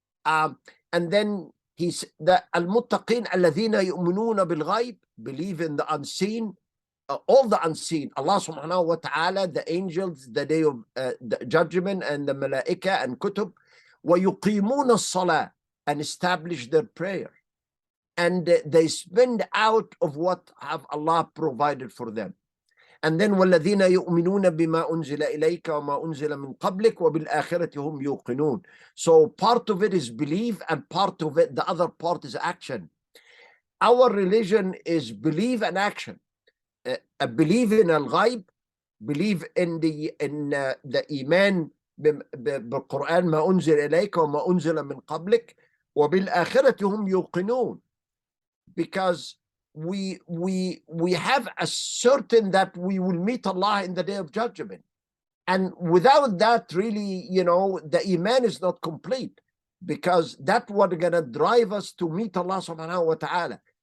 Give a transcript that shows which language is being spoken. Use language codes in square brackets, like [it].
[en] And then he's the al-muttaqeen alladhina yu'minuna bil-ghayb, believe in the unseen, all the unseen, Allah subhanahu wa ta'ala, the angels, the day of the judgment, and the malaika and kutub, [ar] وَيُقِيمُونَ الصَّلَاةِ, [en] and establish their prayer. And they spend out of what have Allah provided for them. And then [ar] وَالَّذِينَ يُؤْمِنُونَ بِمَا أُنزِلَ إِلَيْكَ وَمَا أُنزِلَ مِنْ قَبْلِكَ وَبِالْآخِرَةِ هُمْ يُوقِنُونَ. [en] So part of it is belief, and part of it, the other part is action. Our religion is belief and action. Believe in al-ghaib, believe in the iman [ar] بالقرآن ما أنزل إليك وما أنزل من قبلك وبالآخرة هم يوقنون, [en] because we have a certain that we will meet Allah in the day of judgment, and without that, really, the iman is not complete, because that's what gonna drive us to meet Allah subhanahu wa ta'ala.